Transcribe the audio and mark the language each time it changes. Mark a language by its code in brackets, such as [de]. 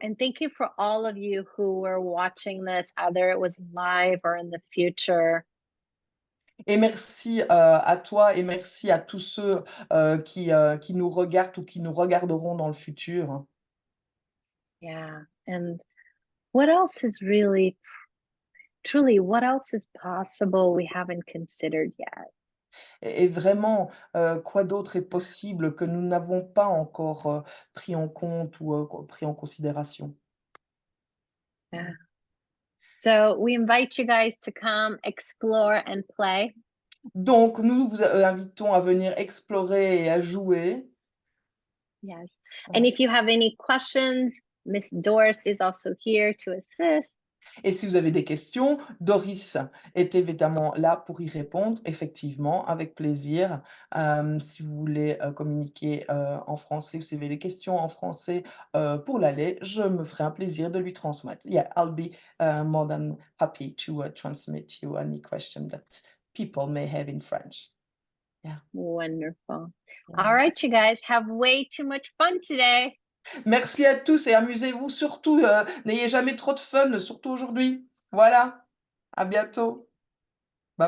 [en] And thank you for all of you who were watching this, either it was live or in the future. [fr] Et merci, à toi et merci à tous ceux, qui nous regardent ou qui nous regarderont dans le futur. [en] Yeah. And what else is really, truly, what else is possible we haven't considered yet? [fr] Et vraiment, quoi d'autre est possible que nous n'avons pas encore, pris en compte ou, pris en considération? [en] Yeah. So we invite you guys to come explore and play. [fr] Donc nous vous, invitons à venir explorer et à jouer. [en] Yes. And [fr] Voilà. [en] if you have any questions, Miss Doris is also here to assist. [fr] Et si vous avez des questions, Doris est évidemment là pour y répondre, effectivement, avec plaisir. Si vous voulez, communiquer, en français ou si vous avez des questions en français, pour l'aller, je me ferai un plaisir de lui transmettre. [en] Yeah, I'll be, more than happy to, transmit you any question that people may have in French. Yeah, Wonderful. All yeah. right, you guys have way too much fun today. [fr] Merci à tous et amusez-vous surtout, n'ayez jamais trop de fun, surtout aujourd'hui. Voilà, à bientôt. Bye